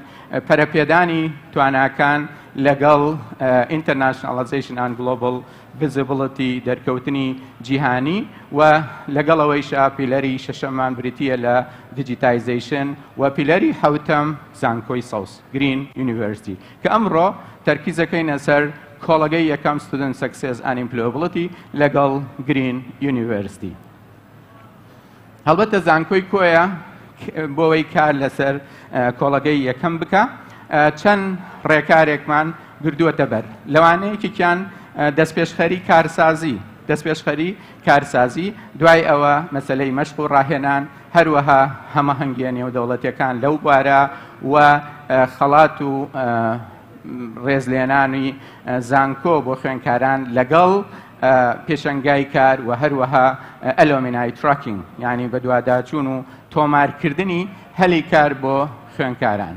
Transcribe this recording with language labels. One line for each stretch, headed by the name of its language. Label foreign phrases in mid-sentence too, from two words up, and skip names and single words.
Central Kurdish: پەرەپێدانی تواناکان لەگەڵ
English: Internationalization and Global visibility
Central Kurdish: دەرکەوتنی جیهانی و لەگەڵەوەیشا پیلەری شەشەمان بریتیە لە دیجیتایزیشن و پیلەری حوتەم زانکۆی سەوز
English: green university
Central Kurdish: کە ئەمڕۆ تەرکیزەکەینە سەر کۆڵگەی یەکەم
English: student success and employability
Central Kurdish: لەگەڵ
English: green university.
Central Kurdish: هەڵبەتە زانکۆی کۆیە بۆەوەی کار لەسەر کۆڵگەی یەکەم بکە چەند ڕێکارێکمان گردووەتە بەر لەوانەیەکیان دەستپێشخەری کارسازی دوای ئەوە مەسەلەی مەشق و ڕاهێنان هەروەها هەمەهەنگیە نێودەوڵەتیەکان لەو بوارە و خەڵات و ڕێزلێنانی زانکۆ بۆ خوێندکاران لەگەڵ پێشەنگای کار و هەروەها
English: alumni tracking
Central Kurdish: یعنی بە دوواداچوون و تۆمارکردنی هەلی کار بۆ خوێندکاران.